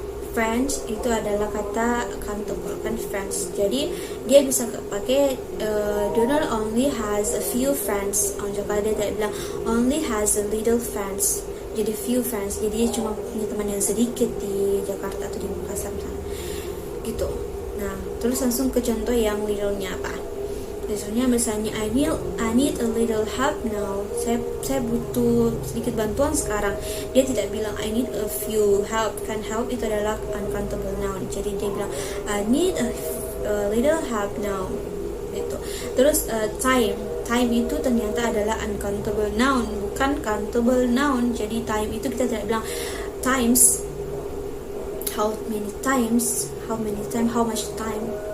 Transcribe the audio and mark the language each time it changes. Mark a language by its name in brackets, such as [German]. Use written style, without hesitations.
[Indonesian] Friends itu adalah kata countable kan, friends. Jadi dia bisa pakai [English] Donald only has a few friends. [Indonesian] Kalau dia tidak bilang [English] only has a little friends. [Indonesian] Jadi few friends, jadi dia cuma punya teman yang sedikit di Jakarta atau di Makassar gitu. Nah, terus langsung ke contoh yang little-nya apa. [English] Misalnya I need a little help now. [Indonesian] Saya butuh sedikit bantuan sekarang. Dia tidak bilang [English] I need a few help. [Indonesian] Kan help itu adalah uncountable noun. Jadi dia bilang [English] I need a little help now. [Indonesian] Gitu. Terus time itu ternyata adalah uncountable noun, bukan countable noun. Jadi time itu kita tidak bilang times, [English] how many times, how much time.